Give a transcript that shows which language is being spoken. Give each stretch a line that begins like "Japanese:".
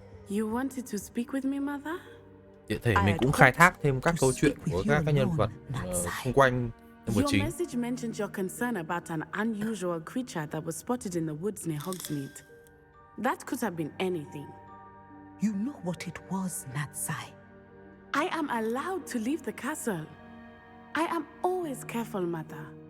English: You wanted to speak with me, mother?
Vietnamese: Tiện thể mình cũng khai thác thêm các câu chuyện của các nhân vật xung quanh nhân vật
English: Your
Vietnamese: chính.
English: message mentioned your concern about an unusual creature that was spotted in the woods near Hogsmeade. That could have been anything. You know what it was, Natsai. I am allowed to leave the castle. I am always careful, mother.